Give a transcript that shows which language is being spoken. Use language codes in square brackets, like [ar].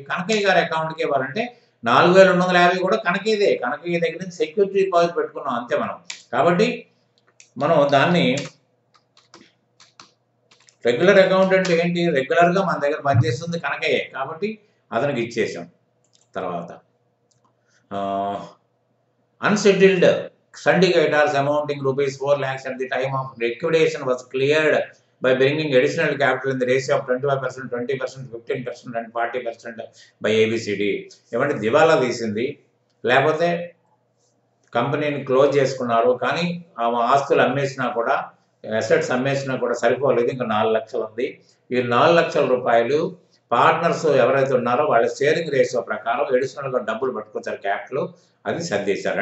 [te] కనకయ్య గారి అకౌంట్కి ఇవ్వాలంటే 4,250 కూడా కనకయ్యదే. కనకయ్య దగ్గర నుంచి సెక్యూరిటీ డిపాజిట్ పెట్టుకున్నాం అంతే మనం. కాబట్టి మనం దాన్ని రెగ్యులర్ అకౌంట్ అంటే ఏంటి? రెగ్యులర్గా మన దగ్గర పనిచేస్తుంది కనకయ్యే కాబట్టి అతనికి ఇచ్చేసాం. తర్వాత [en] Unsettled syndications amounting ₹4 lakhs at the time of liquidation was cleared by bringing additional capital in the ratio of 25%, 20%, 15% and 40% by ABCD. [te] ఏమంటే దివాలా తీసింది, లేకపోతే కంపెనీని క్లోజ్ చేసుకున్నారు, కానీ ఆ ఆస్తులు అమ్మేసినా కూడా, అసెట్స్ అమ్మేసినా కూడా సరిపోలేదు, ఇంకా 4 లక్షలు ఉంది. ఈ 4 లక్షల రూపాయలు పార్ట్నర్స్ ఎవరైతే ఉన్నారో వాళ్ళ షేరింగ్ రేషియో ప్రకారం అడిషనల్గా డబ్బులు పట్టుకొచ్చారు, క్యాపిటల్ అది సర్దేశారు.